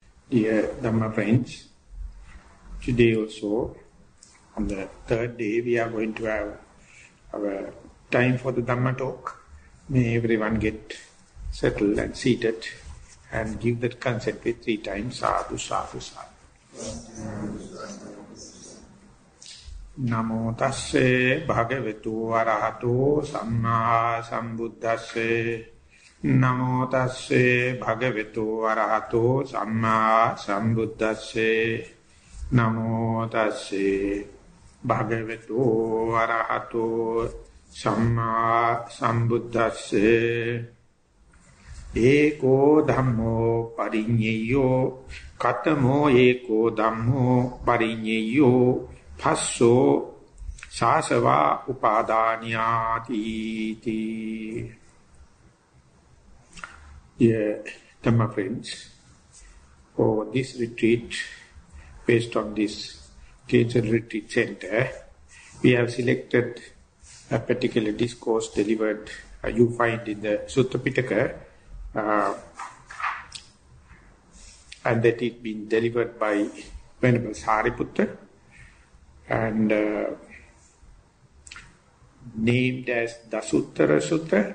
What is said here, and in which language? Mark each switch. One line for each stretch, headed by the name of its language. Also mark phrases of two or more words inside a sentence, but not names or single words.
English: Dear Dhamma friends, today also, on the third day, we are going to have our time for the Dhamma talk. May everyone get settled and seated and give that consent with 3 times.
Pali: Sadhu, sadhu, sadhu. Namo tasse bhagavatu arahato samma sambuddhasse. Namo tasse bhagavatu arahato samma sambuddhasse. Namo tasse bhagavatu arahato samma sambuddhasse. Eko dhammo parinyeyo katamo eko dhammo parinyeyo passo sasava upadanyati.
English: Dear Dhamma friends, for this retreat, based on this Cancer Retreat Center, we have selected a particular discourse delivered, you find in the Sutta Pitaka, and that it been delivered by Venerable Sariputta and named as Dasuttara Sutta.